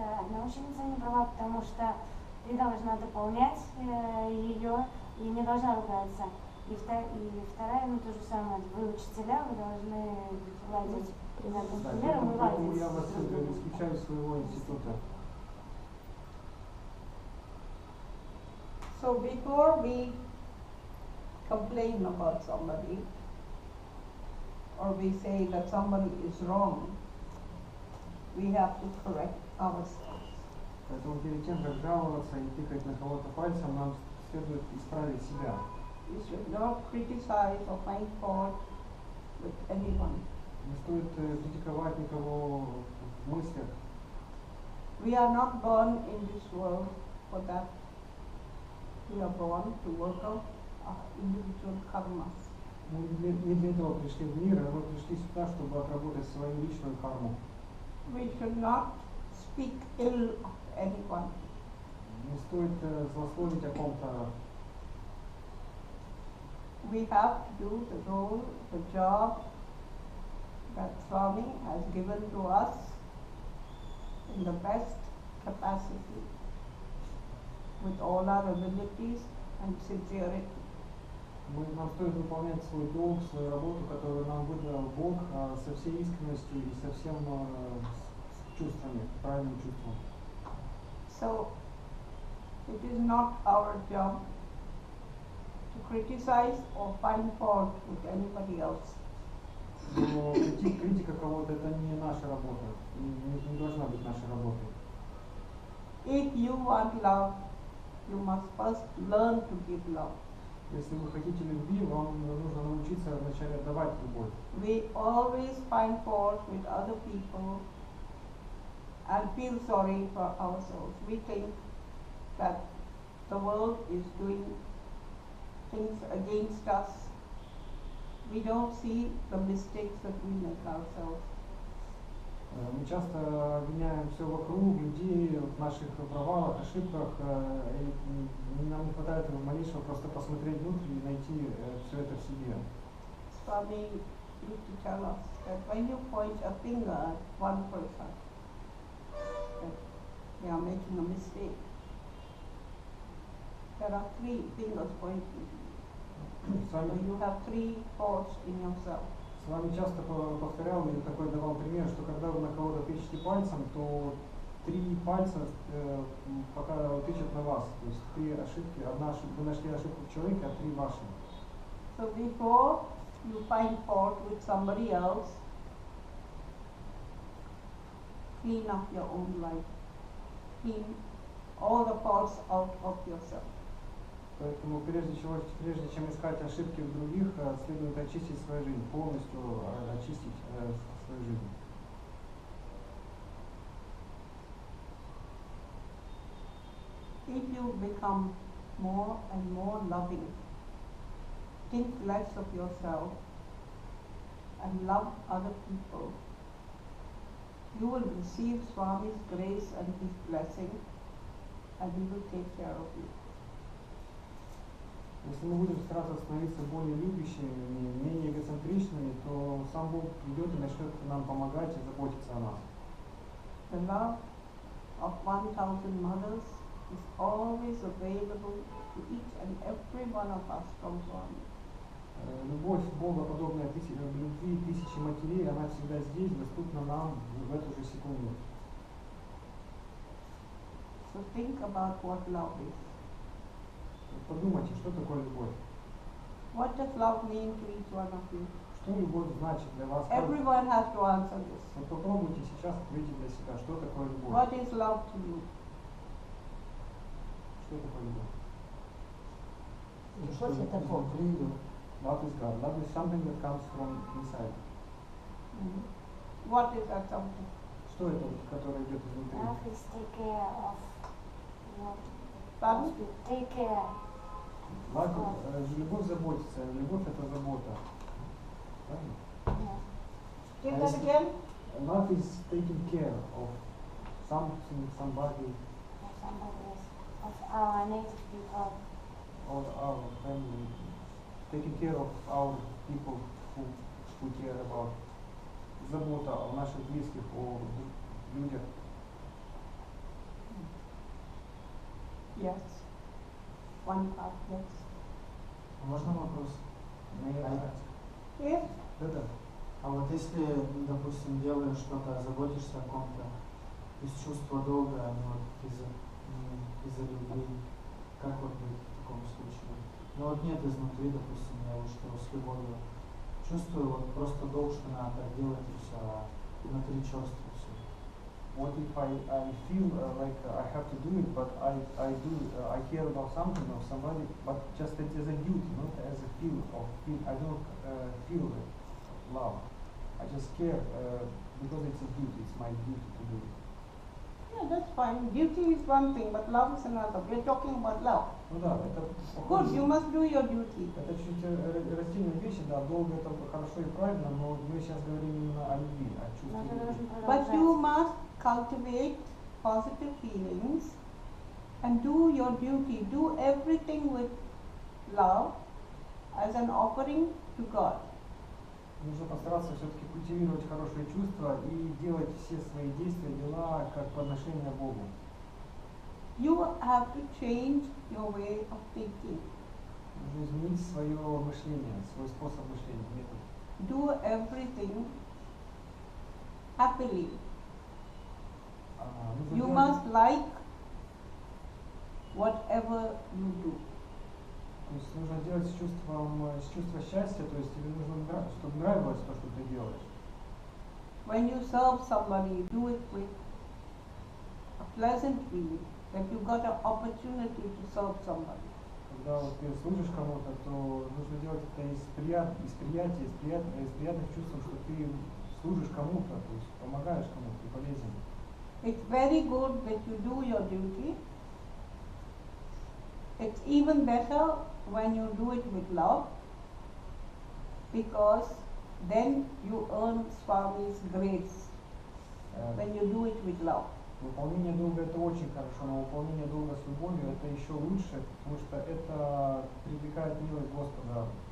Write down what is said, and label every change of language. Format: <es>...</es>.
<ru>Наученица не права, потому что ты должна дополнять ее и не должна ругаться. И вторая, ну то же самое, вы учителя, вы должны ладить над примером и поэтому ладить. я вас исключаю из своего института.</ru> <en>So before we complain about somebody, or we say that somebody is wrong, we have to correct ourselves.</en> <ru>Поэтому перед тем, как жаловаться и тыкать на кого-то пальцем, нам следует исправить себя.</ru> <en>We should not criticize or find fault with anyone.</en> <ru>Не стоит критиковать никого в мыслях.</ru> <en>We are not born in this world for that. We are born to work out our individual karmas.</en> <ru>Мы не для этого пришли в мир, а мы пришли сюда, чтобы отработать свою личную карму.</ru> <en>We should not speak ill of anyone.</en> <ru>Не стоит злословить о ком-то.</ru> <en>We have to do the role, the job that Swami has given to us in the best capacity, with all our abilities and sincerity.</en> <ru>Нам стоит выполнять свой долг, свою работу, которую нам выдал Бог, со всей искренностью и со всем с чувствами, правильным чувством.</ru> <en>So, it is not our job to criticize or find fault with anybody else.</en> <ru>Но критика кого-то — это не наша работа, не должна быть нашей работой.</ru> <en>If you want love, you must first learn to give love.</en> <ru>Если вы хотите любви, вам нужно научиться вначале отдавать любовь.</ru> <en>We always find fault with other people and feel sorry for ourselves. We think that the world is doing things against us. We don't see the mistakes that we make ourselves.</en> <ru>Мы часто обвиняем все вокруг, людей в наших провалах, ошибках, и нам не хватает малейшего просто посмотреть внутрь и найти все это в себе.</ru> <en>Swami used to tell us that when you point a finger at one person, that they are making a mistake. There are three fingers pointing. So you have three faults in yourself.</en> <ru>С вами часто повторял и такой давал пример, что когда вы на кого-то тычете пальцем, то три пальца пока тычут на вас. То есть три ошибки, вы нашли ошибку в человеке, а три ваши.</ru> <en>So before you find fault with somebody else, clean up your own life. Clean all the faults out of yourself.</en> <ru>Поэтому прежде чем искать ошибки в других, следует очистить свою жизнь, полностью очистить свою жизнь.</ru> <en>If you become more and more loving, think less of yourself and love other people, you will receive Swami's grace and his blessing, and he will take care of you.</en> <ru>Если мы будем стараться становиться более любящими, менее эгоцентричными, то сам Бог придет и начнет нам помогать и заботиться о нас.</ru> <en>The love of 1,000 mothers is always available to each and every one of us from Swami.</en> <ru>Любовь Бога, подобная любви тысячи матерей, она всегда здесь, доступна нам в эту же секунду.</ru> <en>So think about what love is.</en> <ru>Подумайте, что такое любовь?</ru> <en>What does love mean to each one of you?</en> <ru>Что любовь значит для вас?</ru> <en>Everyone has to answer this.</en> <ru>Вот попробуйте сейчас ответить для себя, что такое любовь?</ru> <en>What is love to you?</en> <ru>Что такое любовь? Любовь — это Бог.</ru> <en>Love is God. Love is something that comes from inside. What is that something?</en> <ru>Что это, которое идет изнутри?</ru> <en>Love is take care of what Pardon? take care.</en> <ru>Любовь заботится, любовь это забота. Правильно?</ru> <en>Say that again. Love is taking care of something, somebody, Of somebody else, of our native people. or our family. Taking care of our people who we care about.</en> <ru>Забота о наших близких, о людях.</ru> <en>Yes. One part, yes.</en> <ru>Можно вопрос?</ru> <en>Yes.</en> <ru>Да-да. А вот если, допустим, делаешь что-то, заботишься о ком-то из чувства долга, вот из-за любви, как вот быть в таком случае? Ну вот нет изнутри, допустим, я вот что с любовью чувствую, вот просто долг, что надо так делать и все, а внутри черство все.</ru> <en>what if I feel like I have to do it, but I care about something or somebody, but just as a duty, not as a feel. I don't feel love. I just care because it's a duty. It's my duty to do it. Yeah, that's fine. Duty is one thing, but love is another. We're talking about love.</en> <ru>Ну да, это</ru> <en>Good, you must do your duty.</en> <ru>это чуть растительные вещи, да, долго это хорошо и правильно, но мы сейчас говорим именно о любви, о чувстве Но ты должен любви.</ru> <en>But you</en> <ru>продолжать.</ru> <en>must cultivate positive feelings and do your duty. Do everything with love as an offering to God.</en> <ru>Нужно постараться все-таки культивировать хорошие чувства и делать все свои действия, дела как подношение Богу.</ru> <en>You have to change your way of thinking.</en> <ru>Нужно изменить свое мышление, свой способ мышления, метод.</ru> <en>Do everything happily.</en> <ru>Нужно</ru> <en>You</en> <ru>делать-</ru> <en>must like whatever you do.</en> <ru>То есть нужно делать с чувства счастья, то есть тебе нужно, чтобы нравилось то, что ты делаешь.</ru> <en>When you serve somebody, do it with a pleasant feeling that you got an opportunity to serve somebody.</en> <ru>Когда вот ты служишь кому-то, то нужно делать это из приятных чувств, что ты служишь кому-то, то есть помогаешь кому-то, ты полезен.</ru> <en>It's very good that you do your duty. It's even better when you do it with love, because then you earn Swami's grace when you do it with love.</en> <ru>Выполнение долга это очень хорошо, но выполнение долга с любовью это еще лучше, потому что это привлекает милость Господа.</ru>